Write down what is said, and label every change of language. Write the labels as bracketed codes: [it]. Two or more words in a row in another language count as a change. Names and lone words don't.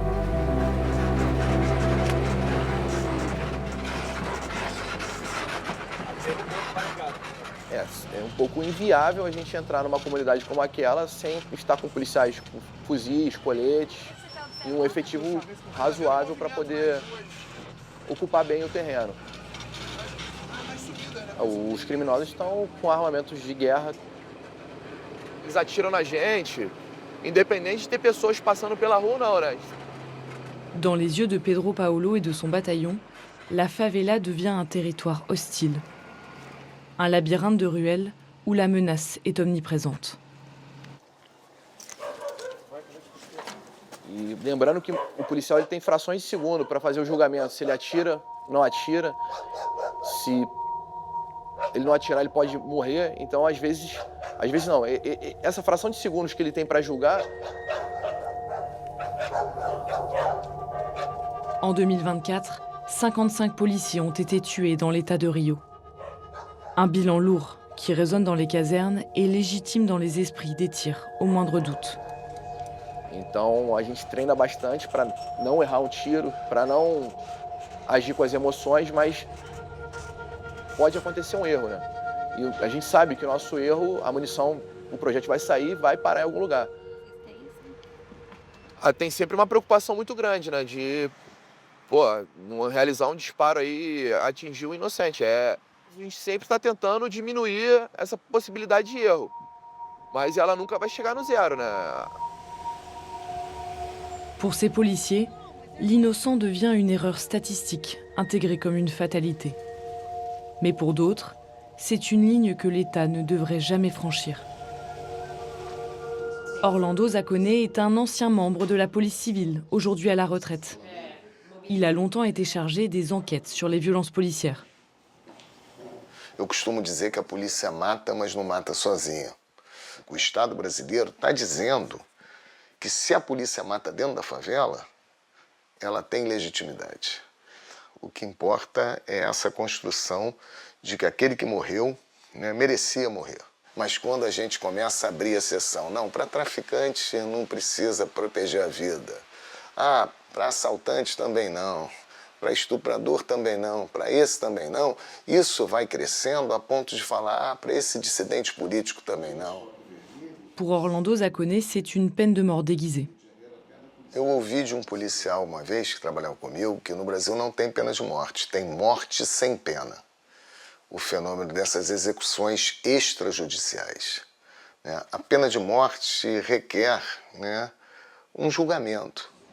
[pt] É um pouco inviável a gente entrar numa comunidade como aquela sem estar com policiais com fuzis, coletes e um efetivo razoável para poder ocupar bem o terreno. Os criminosos estão com armamentos de guerra. Eles atiram na gente, independente de ter pessoas passando pela rua ou não, né? [fr] Dans les yeux de Pedro Paolo et de son bataillon, la favela devient un territoire hostile. Un labyrinthe de ruelles où la menace est omniprésente. [pt] E lembrando que o policial ele tem frações de segundo para fazer o julgamento. Se ele atira, não atira. Se ele não atirar, ele pode morrer. Então, às vezes não. Essa fração de segundos que ele tem para julgar. [fr] En 2024, 55 policiers ont été tués dans l'état de Rio. Un bilan lourd qui résonne dans les casernes et légitime dans les esprits des tirs, au moindre doute. [pt] Então a gente treina bastante para não errar um tiro, para não agir com as emoções, mas pode acontecer um erro, né? E a gente sabe que o nosso erro, a munição, o projétil vai sair, vai parar em algum lugar. Tem sempre uma preocupação muito grande, né? De, não realizar um disparo aí, atingir o inocente. A gente sempre está tentando diminuir essa possibilidade de erro, mas ela nunca vai chegar no zero, né? [fr] Pour ces policiers, l'innocent devient une erreur statistique, intégrée comme une fatalité. Mais pour d'autres, c'est une ligne que l'État ne devrait jamais franchir. Orlando Zaccone est un ancien membre de la police civile, aujourd'hui à la retraite. Il a longtemps été chargé des enquêtes sur les violences policières. [pt] Eu costumo dizer que a polícia mata, mas não mata sozinha. O Estado brasileiro está dizendo que se a polícia mata dentro da favela, ela tem legitimidade. O que importa é essa construção de que aquele que morreu, né, merecia morrer. Mas quando a gente começa a abrir exceção, não, para traficante não precisa proteger a vida. Ah, para assaltante também não. Para estuprador também não. Para esse também não. Isso vai crescendo a ponto de falar, ah, para esse dissidente político também não. [fr] Pour Orlando Zaccone, c'est une peine de mort déguisée. [pt] Eu ouvi de um policial uma vez que trabalhava comigo que no Brasil não tem pena de morte, tem morte sem pena. O fenômeno dessas execuções extrajudiciais, né? A pena de morte requer, né, julgamento.